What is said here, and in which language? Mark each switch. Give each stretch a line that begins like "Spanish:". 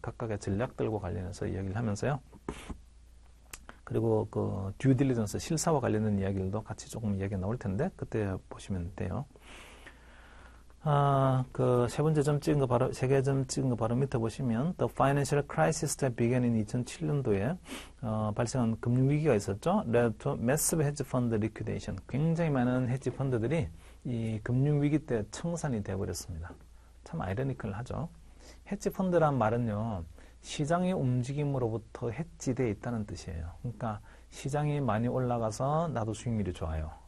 Korean: 각각의 전략들과 관련해서 이야기를 하면서요. 그리고 그 듀 딜리전스 실사와 관련된 이야기들도 같이 조금 이야기가 나올 텐데 그때 보시면 돼요. 그 세 번째 점 찍은 거 바로 세 개 점 찍은 거 바로 밑에 보시면
English: The financial crisis that began in
Korean: 2007년도에 발생한 금융 위기가 있었죠.
English: led to massive hedge fund liquidation.
Korean: 굉장히 많은 헤지 펀드들이 이 금융 위기 때 청산이 되어 버렸습니다. 참 아이러니컬하죠. 헤지 펀드란 말은요, 시장의 움직임으로부터 해지되어 있다는 뜻이에요. 그러니까 시장이 많이 올라가서 나도 수익률이 좋아요.